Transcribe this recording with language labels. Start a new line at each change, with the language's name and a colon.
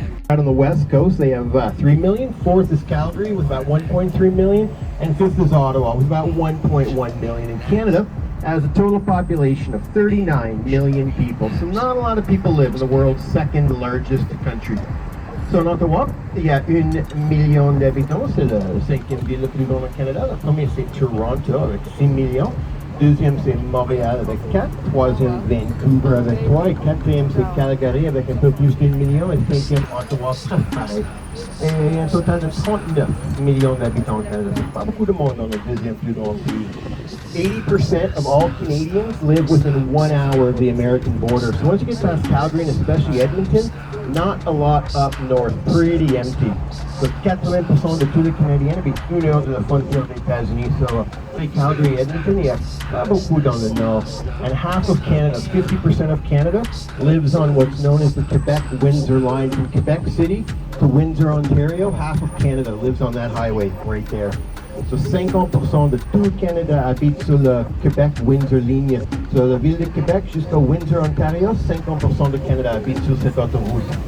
English: Out on the west coast, they have 3 million. Fourth is Calgary with about 1.3 million, and fifth is Ottawa with about 1.1 million. In Canada, has a total population of 39 million people. So not a lot of people live in the world's second largest country.
French: So en Ottawa, il y a 1 million d'habitants. C'est la cinquième ville la plus grande au Canada. La première, c'est Toronto avec 6 millions. Deuxième, c'est Montréal avec 4. Troisième, Vancouver avec 3. Et quatrième, c'est Calgary avec un peu plus d'1 million. Et cinquième, Ottawa, pareil. Et un total de 39 millions d'habitants au Canada. C'est pas beaucoup de monde dans le deuxième plus grand pays.
English: 80% of all Canadians live within 1 hour of the American border. So once you get past Calgary and especially Edmonton, not a lot up north, pretty empty.
French: So 80% de tous les Canadiens habitent 1 heure de la frontière des États-Unis. So Calgary, Edmonton, il y a pas beaucoup dans le nord.
English: And half of Canada, 50% of Canada, lives on what's known as the Quebec-Windsor line. From Quebec City to Windsor, Ontario, half of Canada lives on that highway right there.
French: So 50% de tout le Canada habite sur la Québec-Windsor ligne. Sur la ville de Québec jusqu'à Windsor, Ontario, 50% de Canada habite sur cette autoroute.